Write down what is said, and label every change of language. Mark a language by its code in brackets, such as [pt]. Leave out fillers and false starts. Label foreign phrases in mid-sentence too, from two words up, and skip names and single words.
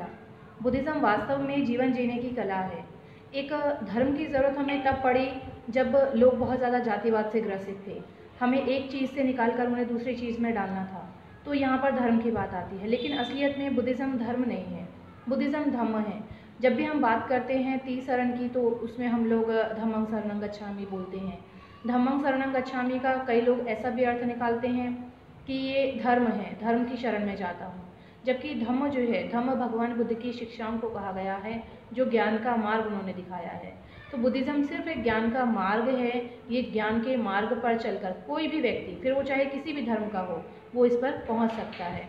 [hi] बुद्धिज़्म वास्तव में जीवन जीने की कला है। एक धर्म की ज़रूरत हमें तब पड़ी जब लोग बहुत ज़्यादा जातिवाद से ग्रसित थे। हमें एक चीज़ से निकाल कर उन्हें दूसरी चीज़ में डालना था, तो यहाँ पर धर्म की बात आती है। लेकिन असलियत में बुद्धिज़्म धर्म नहीं है, बुद्धिज़्म धम्म है। जब भी हम बात करते हैं 30 शरण की, तो उसमें हम लोग [pi] धम्मं शरणं गच्छामि [hi] बोलते हैं। [pi] धम्मं शरणं गच्छामि [hi] का कई लोग ऐसा भी अर्थ निकालते हैं कि ये धर्म है, धर्म की शरण में जाता हूँ। जबकि धम्म जो है, धम्म भगवान बुद्ध की शिक्षाओं को कहा गया है, जो ज्ञान का मार्ग उन्होंने दिखाया है। तो बुद्धिज़्म सिर्फ एक ज्ञान का मार्ग है। ये ज्ञान के मार्ग पर चलकर कोई भी व्यक्ति, फिर वो चाहे किसी भी धर्म का हो, वो इस पर पहुँच सकता है।